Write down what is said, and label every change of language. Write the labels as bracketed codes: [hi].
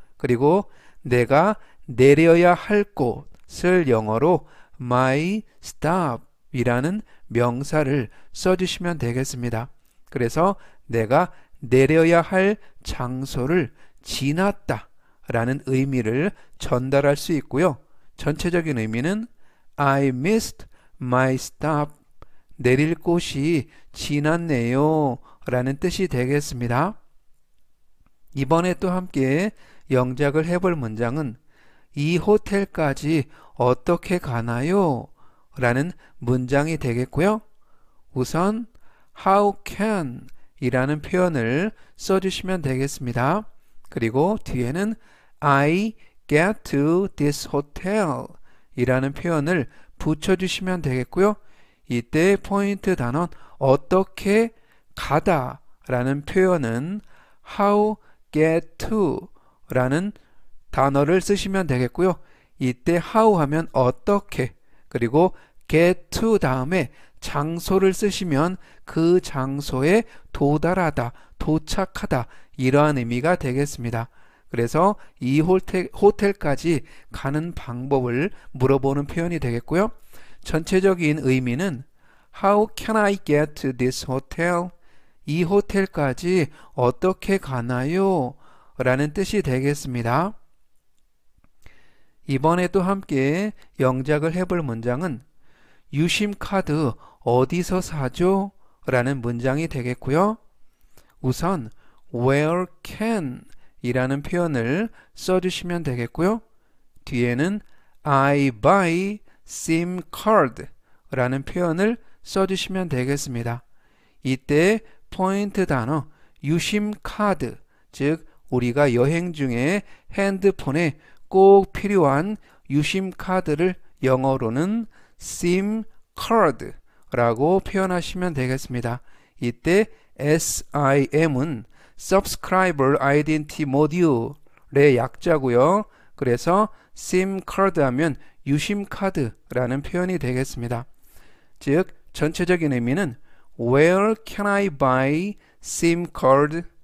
[ko] 그리고 내가 내려야 할 곳을 영어로 my stop 이라는 명사를 써주시면 되겠습니다. 그래서 내가 내려야 할 장소를 지났다 라는 의미를 전달할 수 있고요. 전체적인 의미는 [en] I missed my stop. [ko] 내릴 곳이 지났네요 라는 뜻이 되겠습니다. 이번에 또 함께 영작을 해볼 문장은 이 호텔까지 어떻게 가나요? 라는 문장이 되겠고요. 우선 how can 이라는 표현을 써주시면 되겠습니다. 그리고 뒤에는 [en] I get to this hotel [ko] 이라는 표현을 붙여주시면 되겠고요. 이때 포인트 단어 어떻게 가다 라는 표현은 how get to 라는 단어를 쓰시면 되겠고요. 이때 how 하면 어떻게, 그리고 get to 다음에 장소를 쓰시면 그 장소에 도달하다, 도착하다 이러한 의미가 되겠습니다. 그래서 이 호텔까지 가는 방법을 물어보는 표현이 되겠고요. 전체적인 의미는 [en] How can I get to this hotel? [ko] 이 호텔까지 어떻게 가나요? 라는 뜻이 되겠습니다. 이번에 또 함께 영작을 해볼 문장은 유심카드 어디서 사죠? 라는 문장이 되겠고요. 우선 where can 이라는 표현을 써주시면 되겠고요. 뒤에는 [en] I buy SIM card [ko] 라는 표현을 써주시면 되겠습니다. 이때 포인트 단어 유심카드, 즉 우리가 여행 중에 핸드폰에 꼭 필요한 유심카드를 영어로는 SIM card 라고 표현하시면 되겠습니다. 이때 SIM은 Subscriber Identity Module의 약자고요. 그래서 SIM card 하면 유심카드라는 표현이 되겠습니다. 즉 전체적인 의미는 [en] Where can I buy SIM card?